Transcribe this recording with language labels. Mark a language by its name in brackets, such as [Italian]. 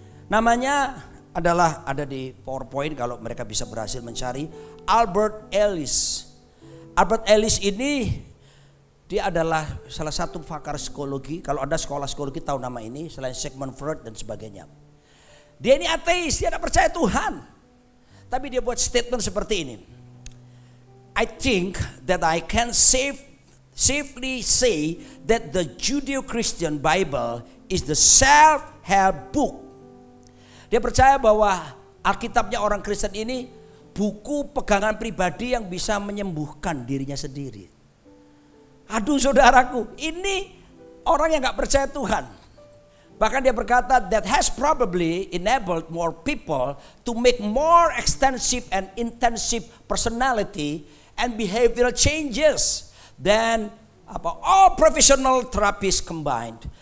[Indonesian] Namanya adalah ada di PowerPoint kalau mereka bisa berhasil mencari. Albert Ellis. Albert Ellis ini dia adalah salah satu pakar psikologi. Kalau Anda sekolah psikologi tahu nama ini, selain Sigmund Freud dan sebagainya. Dia ini ateis, dia tidak percaya Tuhan. Tapi dia buat statement seperti ini. [English] I think that I can safely say that the Judeo-Christian Bible is the self-help book. [Indonesian] Dia percaya bahwa Alkitabnya orang Kristen ini buku pegangan pribadi yang bisa menyembuhkan dirinya sendiri. Aduh saudaraku, ini orang yang gak percaya Tuhan. Bahkan dia berkata [English] that has probably enabled more people to make more extensive and intensive personality and behavioral changes than all professional therapies combined.